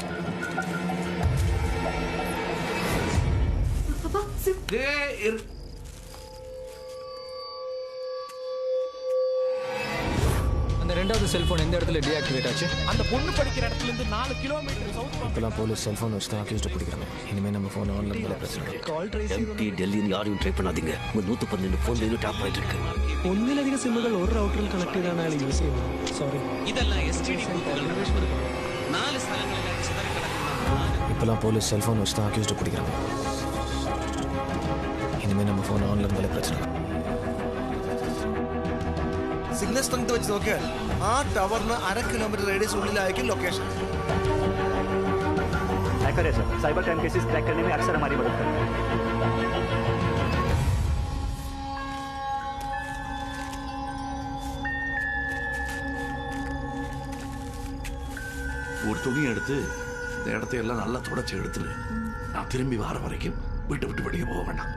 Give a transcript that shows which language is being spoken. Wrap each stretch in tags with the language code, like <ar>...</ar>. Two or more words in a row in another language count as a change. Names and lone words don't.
<ta>அந்த ரெண்டாவது செல்போன் எந்த இடத்துல டீஆக்டிவேட் ஆச்சு? அந்த பொண்ணு படிக்கிற இடத்துல இருந்து 4 கிலோமீட்டர் சவுத். இப்பெல்லாம் போலீஸ் செல்போன் வச்சு தான் அக்யூஸ்ட் பிடிக்கிறாங்க. இனிமேல் நம்ம ஃபோன் ஆன்ல இருந்தாலே பிரச்சனை. எம்டி டெல்லின்னு யாரையும் ட்ரை பண்ணாதீங்க. உங்க 112 ஃபோன்ல இன்னும் டாப் ஆயிட்டு இருக்கு.</ta> <ml>ഒന്നിലധികം സിമ്മുകൾ ഒരു റൗട്ടറിൽ കണക്ട് ചെയ്താണ് യൂസ് ചെയ്യുന്നത്. സോറി.</ml> <ta>இதெல்லாம் எஸ்டிடி கூத்துகள்.</ta> <ml>4 സ്ഥലങ്ങളിലായി ചിതറിക്കിടക്കുന്ന</ml> <ta>இப்பெல்லாம் போலீஸ் செல்போன் வச்சு தான் அக்யூஸ்ட் பிடிக்கிறாங்க. இனிமேல் நம்ம ஃபோன் ஆன்ல இருந்தாலே பிரச்சனை.</ta> <ml>സിഗ്നൽ സ്ട്രെങ്ത് വെച്ച് നോക്കിയാൽ ആ ടവറിന് 1/2 കിലോമീറ്റർ റേഡിയസ് ഉള്ളിലായിരിക്കും ലൊക്കേഷൻ.</ml> <hi>हैकर है सर, साइबर क्राइम केसेस क्रैक करने में अक्सर हमारी मदद करते हैं.</hi> <ta>ஒரு துணி எடுத்து இந்த இடத்தையெல்லாம் நல்லா தொடச்சி எடுத்துரு. நான் திரும்பி வர வரைக்கும் வீட்டை விட்டு வெளியே போக வேண்டாம்.</ta>